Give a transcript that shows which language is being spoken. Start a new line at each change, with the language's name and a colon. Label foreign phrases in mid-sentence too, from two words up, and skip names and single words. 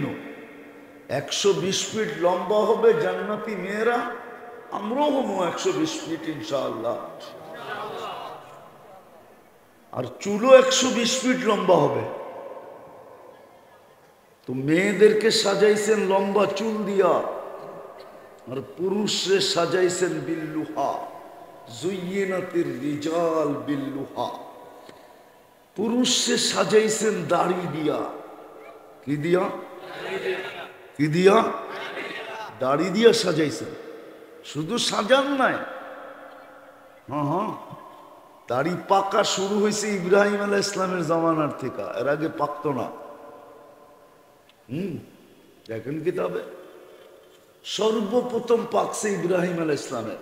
Bangla: 120 ফিট লম্বা হবে জান্নাতি মেয়েরা, আমরাও হবো 120 ফিট ইনশাআল্লাহ। আর চুলও 120 ফিট লম্বা হবে। তো মেয়েদেরকে সাজাইছেন লম্বা চুল দিয়া, আর পুরুষরে সাজাইছেন বিল্লুহা।
Arabic: زينت الرجال باللحى.
Bangla: পুরুষরে সাজাইছেন দাড়ি দিয়া। কি দিয়া? কি দিয়া? দাড়ি দিয়া সাজাইছেন। শুধু সাজান নাই, হ্যাঁ, দাড়ি পাকা শুরু হয়েছে ইব্রাহিম আলাইহিস ইসলামের জামানার থেকে, এর আগে পাকতো না। দেখেন কিতাবে সর্বপ্রথম পাকছে ইব্রাহিম আলাইহিস ইসলামের।